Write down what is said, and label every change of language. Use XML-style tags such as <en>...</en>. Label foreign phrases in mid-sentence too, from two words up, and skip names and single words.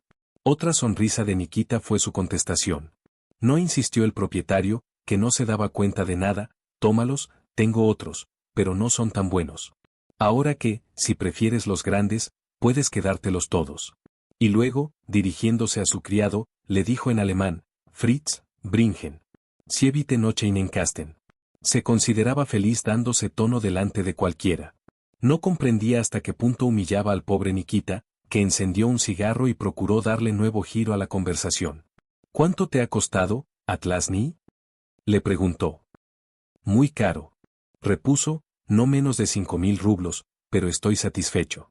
<es>Otra sonrisa de Nikita fue su contestación. «No», insistió el propietario, que no se daba cuenta de nada. «Tómalos, tengo otros, pero no son tan buenos. Ahora que, si prefieres los grandes, puedes quedártelos todos». Y luego, dirigiéndose a su criado, le dijo en alemán:</es> <de>«Fritz, bringen Sie bitte noch einen Kasten».</de> <es>Se consideraba feliz dándose tono delante de cualquiera. No comprendía hasta qué punto humillaba al pobre Nikita, que encendió un cigarro y procuró darle nuevo giro a la conversación. «¿Cuánto te ha costado, Atlasny?», le preguntó. «Muy caro», repuso, «no menos de 5.000 rublos, pero estoy satisfecho.</es>